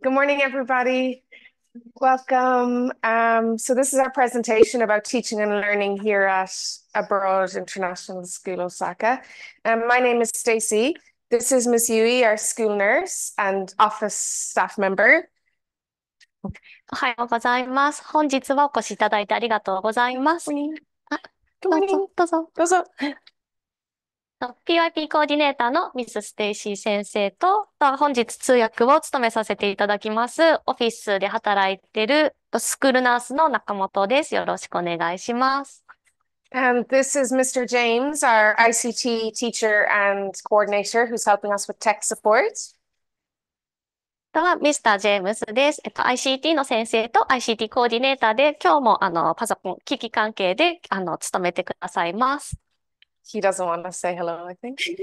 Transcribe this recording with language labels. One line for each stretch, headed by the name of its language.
English: Good morning, everybody. Welcome. So this is our presentation about teaching and learning here at Abroad International School, Osaka. My name is Stacey. This is Miss Yui, our school nurse and office staff member.
Japanese: おはようございます。本日はお越しいただいてありがとうございます。あ、
English: Good
Japanese: どう
English: morning.
Japanese: ぞ、どうぞ。どうぞ。 PYP コーディネーターのミス・ステイシー先生と、本日通訳を務めさせていただきます。オフィスで働いているスクールナースの中本です。よろしくお願いします。
English: And this is Mr. James, our ICT teacher and coordinator who's helping us with tech support.
Japanese: はミスター・ジェームスです。ICT の先生と ICT コーディネーターで、今日もパソコン、機器関係で務めてくださいます。
English: He doesn't want to say hello, I think.